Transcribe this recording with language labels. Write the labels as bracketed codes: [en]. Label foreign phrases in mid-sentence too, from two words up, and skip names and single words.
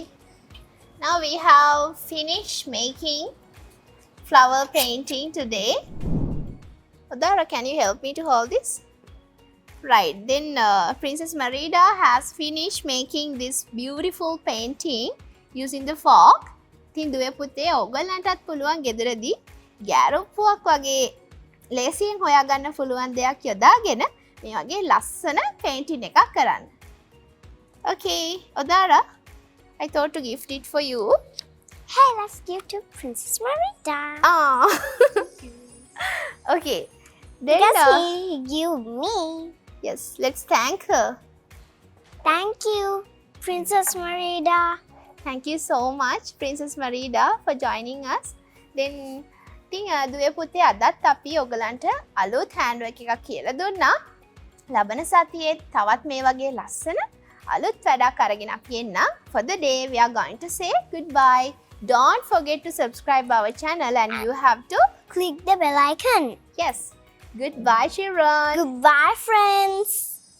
[en] Now we have finished making flower painting today. Odara, can you help me to hold this? Right, then Princess Marida has finished making this beautiful painting using the fork. [si] ඉතින් දුවේ පුතේ ඔයගලන්ටත් පුළුවන් ගෙදරදී ගැරොප්පුවක් වගේ ලේසියෙන් හොයාගන්න පුළුවන් දෙයක් යොදාගෙන මේ වගේ ලස්සන painting එකක් කරන්න. [en] Okay, Odara, I thought to gift it for you. Hey, let's give to Princess Marida. Ah. Okay. Then Because he gave me. yes, let's thank her. Thank you, Princess Marida. Thank you so much, Princess Marida, for joining us. Then, [si] ඉතින් දුවේ පුතේ අදත් අපි ඔයගලන්ට අලුත් handwork එකක් කියලා දුන්නා. ලබන සතියේ තවත් මේ වගේ ලස්සන අලුත් වැඩක් අරගෙන අපි එන්න. [en] For the day, we are going to say goodbye. Don't forget to subscribe our channel, and you have to Click the bell icon. yes. Goodbye, Sharon. Goodbye, friends.